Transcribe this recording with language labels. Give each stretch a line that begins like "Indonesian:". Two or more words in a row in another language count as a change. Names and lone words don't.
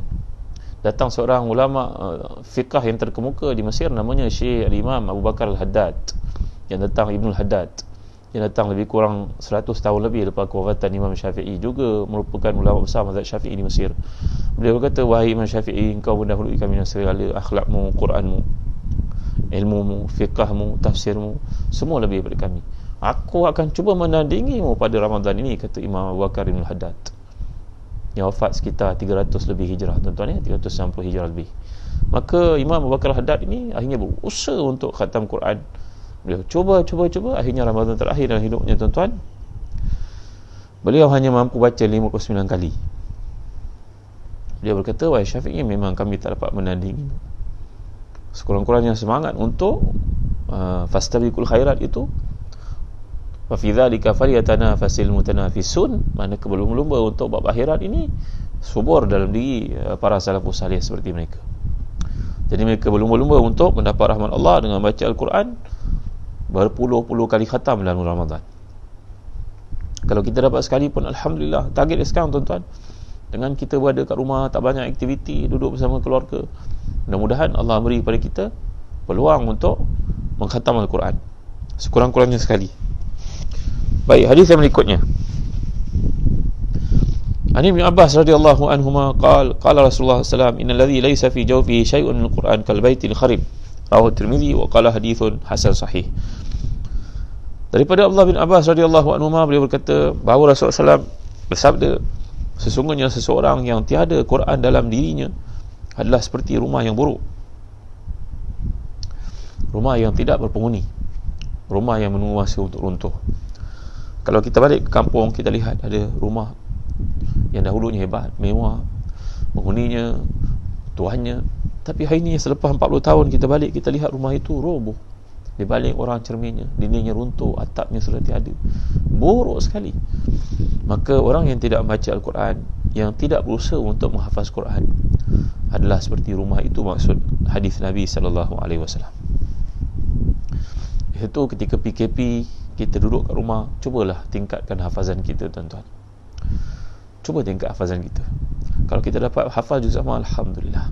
Malay: Datang seorang ulama fiqh yang terkemuka di Mesir, namanya Syekh Al-Imam Abu Bakar Al-Haddad, yang datang Ibnul Haddad, yang datang lebih kurang 100 tahun lebih lepas kewafatan Imam Syafi'i, juga merupakan ulama besar mazhab Syafi'i di Mesir. Beliau berkata, wahai Imam Syafi'i, engkau mendahului kami dengan segala akhlakmu, Quranmu, ilmumu, fiqahmu, tafsirmu, semua lebih daripada kami. Aku akan cuba menandingimu pada Ramadan ini, kata Imam Abu Bakar Ibn Haddad, yang wafat sekitar 300 lebih hijrah, tuan-tuan ya, 390 hijrah lebih. Maka Imam Abu Bakar Haddad ini akhirnya berusaha untuk khatam Quran. Beliau cuba, akhirnya Ramadan terakhir dalam hidupnya, tuan-tuan, beliau hanya mampu baca 59 kali. Dia berkata, wahai Syafi'i, memang kami tak dapat menandingi. Sekurang-kurangnya semangat untuk
Arabic: فاستبقوا الخيرات
Malay: itu,
Arabic: وفي ذلك فليتنافس المتنافسون,
Malay: mana berlumba-lumba untuk bab akhirat ini subur dalam diri para
Arabic: السلف الصالح
Malay: seperti mereka. Jadi mereka berlumba-lumba untuk mendapat rahmat Allah dengan baca Al-Quran berpuluh-puluh kali khatam dalam Ramadan. Kalau kita dapat sekali pun alhamdulillah. Target sekarang tuan-tuan, dengan kita berada kat rumah, tak banyak aktiviti, duduk bersama keluarga, mudah-mudahan Allah beri kepada kita peluang untuk mengkhatam Al-Quran sekurang-kurangnya sekali. Baik, hadis yang berikutnya,
Arabic: عن ابن عباس رضي الله عنهما قال رسول الله صلى الله عليه وسلم إن الذي ليس في جوفه شيء من القرآن كالبيت الخرب رواه الترمذي وقال حديث حسن صحيح.
Malay: Daripada Abdullah bin Abbas
Arabic: رضي الله عنهما,
Malay: beliau berkata bahawa Rasulullah SAW bersabda, sesungguhnya seseorang yang tiada Quran dalam dirinya adalah seperti rumah yang buruk, rumah yang tidak berpenghuni, rumah yang menunggu masa untuk runtuh. Kalau kita balik ke kampung, kita lihat ada rumah yang dahulunya hebat, mewah, penghuninya, tuannya, tapi hari ini selepas 40 tahun kita balik, kita lihat rumah itu roboh, dibalik orang cerminnya, dindingnya runtuh, atapnya sudah tiada, buruk sekali. Maka orang yang tidak membaca Al-Quran, yang tidak berusaha untuk menghafaz Quran, adalah seperti rumah itu, maksud hadis Nabi SAW. Itu ketika PKP, kita duduk kat rumah, cubalah tingkatkan hafazan kita tuan-tuan. Cuba tingkat hafazan kita. Kalau kita dapat hafaz
Arabic: جزء عم,
Malay: alhamdulillah.